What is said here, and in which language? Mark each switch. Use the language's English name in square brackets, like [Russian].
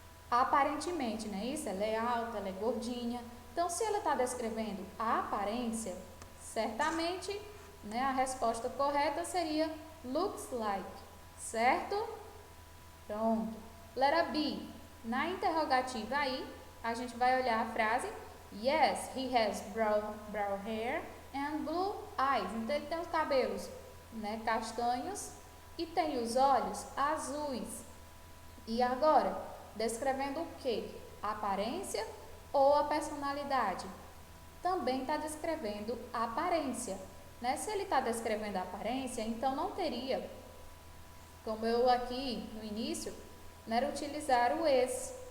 [Portuguese] Aparentemente, né? Isso, ela é alta, ela é gordinha. Então, se ela está descrevendo a aparência, certamente, né, a resposta correta seria looks like, certo? Pronto. Letra B. Na interrogativa aí, a gente vai olhar a frase [English] Yes, he has brown hair and blue eyes. [Portuguese] Então ele tem os cabelos, né, castanhos e tem os olhos azuis. E agora, descrevendo o que? A aparência ou a personalidade? Também está descrevendo a aparência, né? Se ele está descrevendo a aparência, então não teria, como eu aqui no início, não era utilizar o is.